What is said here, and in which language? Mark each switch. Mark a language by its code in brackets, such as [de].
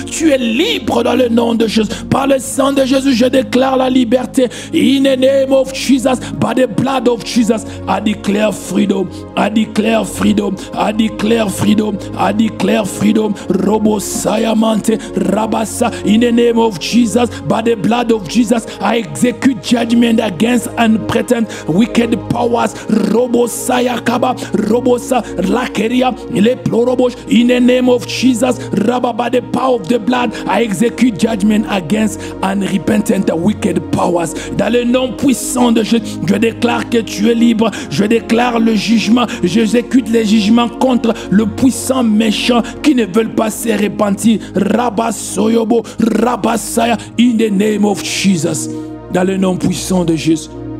[fr] Tu es libre dans le nom de Jésus. Par le sang de Jésus, je déclare la liberté. [en] In the name of Jesus, by the blood of Jesus, I declare freedom. I declare freedom. I declare freedom. I declare freedom. Robo Sayamante Rabasa. In the name of Jesus, by the blood of Jesus, I execute judgment against unpretend wicked powers. Robo Sayakaba, Robosa Lakeria, Le Plorobosh. In the name of Jesus, Rabba, by the power of the blood, I execute judgment against unrepentant wicked powers. [fr] Dans le nom puissant de Jésus, je déclare que tu es libre. Je déclare le jugement. J'exécute les jugements contre le puissant méchant qui ne veulent pas se repentir. [en] Rabba Soyobo, Rabba Saya, in the name of Jesus. [fr] Dans le nom puissant de Jésus.